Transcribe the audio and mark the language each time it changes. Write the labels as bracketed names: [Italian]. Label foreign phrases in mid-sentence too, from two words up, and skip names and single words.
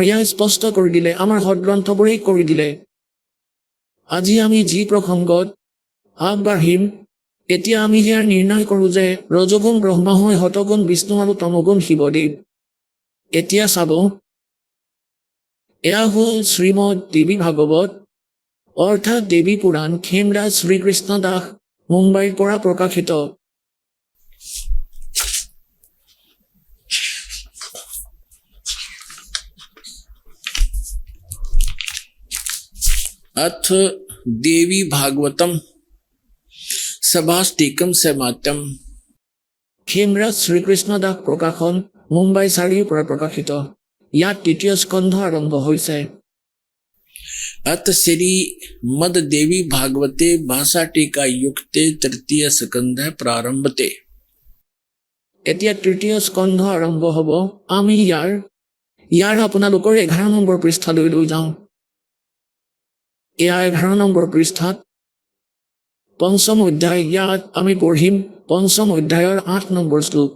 [Assamese] ইয়াক স্পষ্ট কৰি দিলে, আমাৰ সদগ্ৰন্থবোৰেই কৰি দিলে। আজি আমি যি প্ৰসংগত আগবাঢ়িম, এতিয়া আমি সেয়া নিৰ্ণয় কৰোঁ যে ৰজগুণ ব্ৰহ্মা হয়, শতগুণ বিষ্ণু আৰু তমগুণ শিৱদেৱ। এতিয়া চাব, এয়া হ'ল শ্ৰীমদ দেৱী ভাগৱত, অৰ্থাৎ দেৱী পুৰাণ, খেমৰাজ শ্ৰীকৃষ্ণ দাস মুম্বাইৰ পৰা প্ৰকাশিত। [Sanskrit] अथ देवी भागवतम सभाष्टिकम समात्यम। [Assamese] খেমৰাজ শ্ৰীকৃষ্ণ দাস প্ৰকাশন, মুম্বাই 4ৰ পৰা প্ৰকাশিত। ইয়াত 3য় স্কন্ধ আৰম্ভ হৈছে। [Sanskrit] अथ श्रीमद देवी भागवते भाषा टीका युक्ते 3य स्कंध प्रारंभते। [Assamese] এতিয়া 3য় স্কন্ধ আৰম্ভ হ'ব। আমি ইয়াৰ আপোনালোকৰ 11 নম্বৰ পৃষ্ঠালৈ লৈ যাওঁ। এয়া 11 নম্বৰ পৃষ্ঠাত 5ম অধ্যায়, ইয়াত আমি পঢ়িম 5ম অধ্যায়ৰ 8 নম্বৰ শ্লোক।